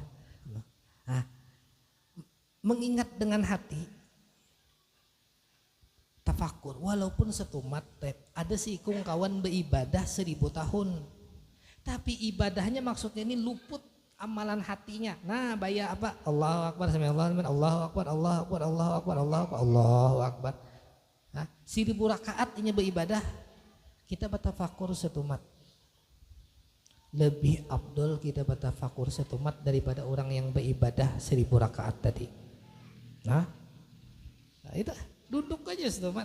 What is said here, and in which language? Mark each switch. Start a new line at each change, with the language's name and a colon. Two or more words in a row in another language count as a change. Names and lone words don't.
Banjar: Nah, mengingat dengan hati, tafakur, walaupun setumat, ada si ikung kawan beribadah 1000 tahun, tapi ibadahnya maksudnya ini luput amalan hatinya. Nah, bayar apa?
Arabic: الله أكبر، الله أكبر، الله أكبر، الله أكبر، الله أكبر، الله أكبر.
Banjar: Nah, 1000 rakaat ini beribadah, kita bertafakur setumat. Lebih abdul kita bertafakur setumat daripada orang yang beribadah 1000 rakaat tadi. Nah itu duduk aja setumat.